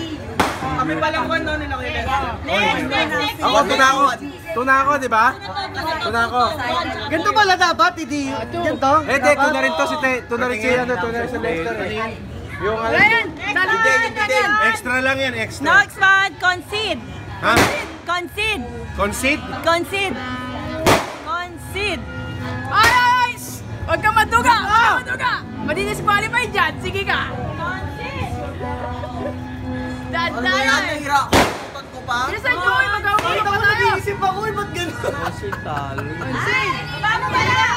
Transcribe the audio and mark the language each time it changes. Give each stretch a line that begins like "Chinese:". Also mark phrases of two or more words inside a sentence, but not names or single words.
Filipino: Kami palang kung ano nila kayo. Next. Ako, tuna ako, di ba? Tuna ako. Ganito pala dapat, hindi. Ganito? Hindi, tuna rin to si tuna rin si Lester. Yung ano, Ryan, salutin. extra lang yan, extra.
English: Next one,
Filipino: concede. Ha? Concede. Concede? Concede. Concede. Ay! Huwag kang maduga! Huwag kang maduga! Madi-disqualify dyan. Sige ka. Dandayan. ko pa? Bilisan nyo, magkakagulo pa tayo. Nag-iisip ako, ba't gano'n? Paano ba yan?